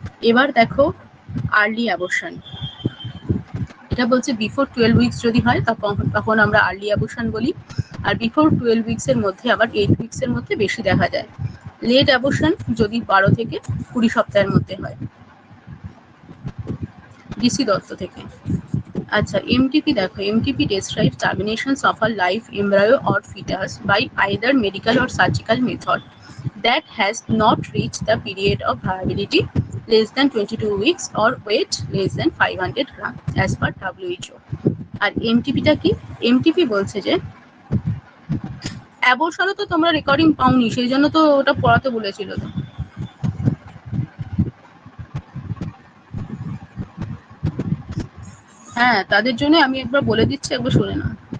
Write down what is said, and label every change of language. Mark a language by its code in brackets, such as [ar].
[bn] এবার দেখো early abortion, এটা বলছে বিফোর 12 উইকস যদি হয় তখন আমরা আর্লি অ্যাবর্শন বলি, আর বিফোর 12 উইকসের মধ্যে আবার 8 উইকসের মধ্যে বেশি দেখা যায়। লেট অ্যাবর্শন যদি 12 থেকে 20 সপ্তাহের মধ্যে হয়। ডিসি দত্ত থেকে। আচ্ছা, এমটিপি দেখো, MTP [en] describes terminations of a live embryo or fetus by either medical or surgical method that has not reached the period of viability less than 22 weeks or weight less than 500 gram as per WHO. [bn] আর এমটিপিটা কি? MTP বলছে যে অ্যাবর্শনও তো তোমরা recording পাওনি, সেই জন্য তো ওটা পড়াতে বলেছিল। তো হ্যাঁ, তাদের জন্য আমি একবার বলে দিচ্ছি, একবার শুনে নাও।